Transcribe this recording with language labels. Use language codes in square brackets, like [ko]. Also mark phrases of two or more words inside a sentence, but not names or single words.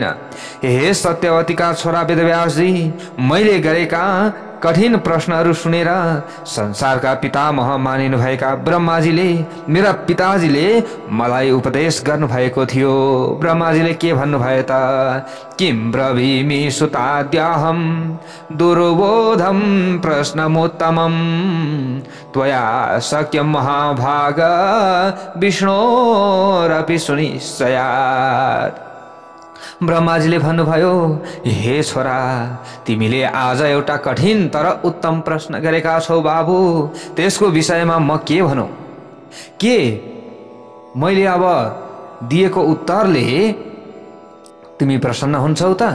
[ne] हे सत्यवतीका छोरा वेदव्यासजी, मैले गरेका कठिन प्रश्नहरू सुनेर संसारका पितामह मानिनुभएका ब्रह्माजीले, मेरा पिताजीले मलाई उपदेश गर्नुभएको थियो। ब्रह्माजीले के भन्नुभयो त? [sa] किं ब्रवीमि सुताद्याहं दुर्बोधं प्रश्नमुत्तमं त्वया शक्यं महाभाग विष्णोरपि सुनिश्चयात्। [ne] ब्रह्माजीले भन्नुभयो, हे छोरा, तिमीले आज एउटा कठिन तर उत्तम प्रश्न गरेका छौ बाबु। त्यसको विषयमा म के भनौँ? के मैले अब दिएको उत्तरले तिमी प्रसन्न हुन्छौ त?